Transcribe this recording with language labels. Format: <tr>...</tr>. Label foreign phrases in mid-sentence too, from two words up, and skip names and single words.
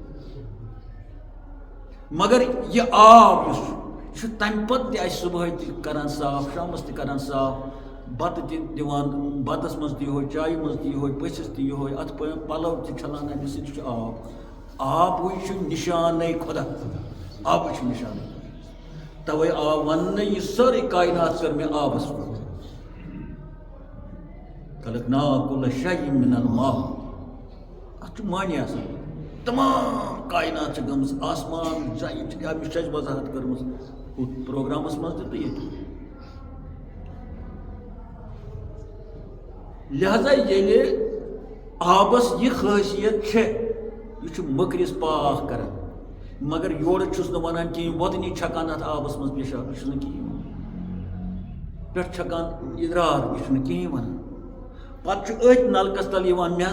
<ks>مگر یہِ آب یُس چھُ تَمہِ پتہٕ تہِ اَسہِ صُبحٲے تہِ کران صاف شامس تہِ کران صاف بتہٕ تہِ دِوان بتس منٛز تہِ یِہوے چایہِ منٛز تہِ یِہوے پٔژھِس تہِ یِہوے اَتھ پلو تہِ چھلان اَمہِ سۭتۍ چھُ آبٕے چھُ نِشانٕے خۄدا آبٕے چھُ نِشانٕے توے آو وننہٕ یہِ سٲرٕے کاینات کٔر مےٚ آبس پٮ۪ٹھ</ks> <ar>خلقنا کُلَ شیءٍ مِنَ الماء</ar> <ks>اَتھ چھُ معنی آسان تمام کاینات چھِ گٔمٕژ آسمان زَنہِ چھِ اَمِچ چھِ اَسہِ وضاحت کٔرمٕژ ہُتھ پروگرامس منٛز تہِ تہٕ ییٚتہِ لہذا ییٚلہِ آبس یہِ خٲصیت چھےٚ یہِ چھُ مٔکرِس پاک کران مگر یورٕ چھُس نہٕ ونان کِہیٖنۍ وۄدنی چھکان اَتھ آبس منٛز پیشاب یہِ چھُنہٕ کِہیٖنۍ پٮ۪ٹھٕ چھکان اِدرار یہِ چھُنہٕ کِہیٖنۍ ونان پتہٕ چھُ أتھۍ نلکس تل یِوان مےٚ حظ</ks>